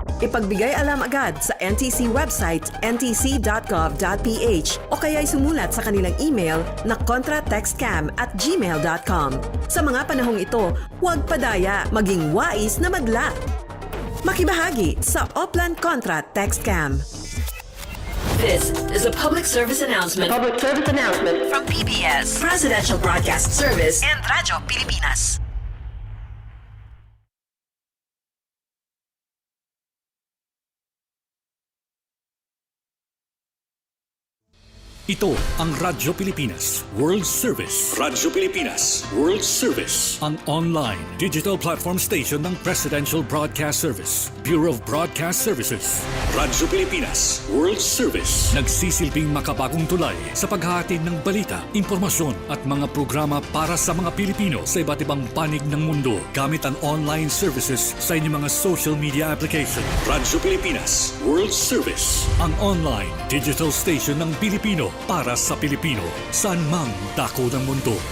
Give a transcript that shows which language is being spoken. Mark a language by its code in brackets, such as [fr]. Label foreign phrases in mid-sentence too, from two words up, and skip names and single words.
[tl] Ipagbigay alam agad sa NTC website ntc.gov.ph o kaya'y sumulat sa kanilang email na contratextcam@gmail.com. Sa mga panahong ito, huwag padaya, maging wais na madla. Makibahagi sa Oplan Contra Text Scam. [en] This is a public service announcement. Public service announcement from PBS, Presidential Broadcast Service, and Radyo Pilipinas. [tl] Ito ang Radyo Pilipinas World Service. Radyo Pilipinas World Service. Ang [en] online digital platform station [tl] ng Presidential Broadcast Service, Bureau of Broadcast Services. Radyo Pilipinas World Service. Nagsisilbing makabagong tulay sa paghahatid ng balita, impormasyon at mga programa para sa mga Pilipino sa iba't ibang panig ng mundo gamit ang [en] online services [tl] sa inyong mga [en] social media application. [tl] Radyo Pilipinas World Service. Ang [en] online digital station [tl] ng Pilipino para sa Pilipino, saan mang dako ng mundo.